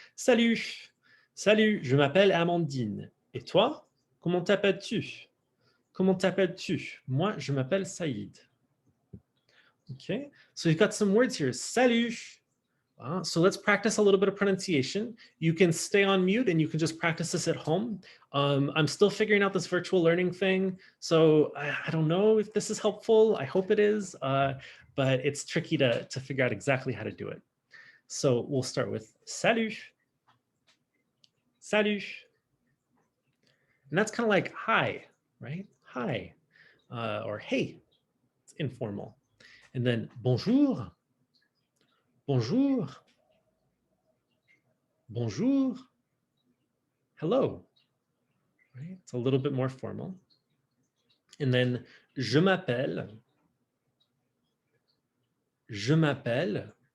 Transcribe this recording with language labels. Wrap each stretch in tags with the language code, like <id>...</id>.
<fr>Salut, salut, je m'appelle Amandine. Et toi, comment t'appelles-tu? Comment t'appelles-tu? Moi, je m'appelle Saïd.</fr> <en>Okay, so you've got some words here. Salut. So let's practice a little bit of pronunciation. You can stay on mute and you can just practice this at home. I'm still figuring out this virtual learning thing. So I don't know if this is helpful. I hope it is, but it's tricky to figure out exactly how to do it. So we'll start with salut. Salut. And that's kind of like hi, right? hi, or hey, it's informal. And then bonjour, bonjour, bonjour, hello, right? It's a little bit more formal. And then</en> <fr>je m'appelle, je m'appelle.</fr>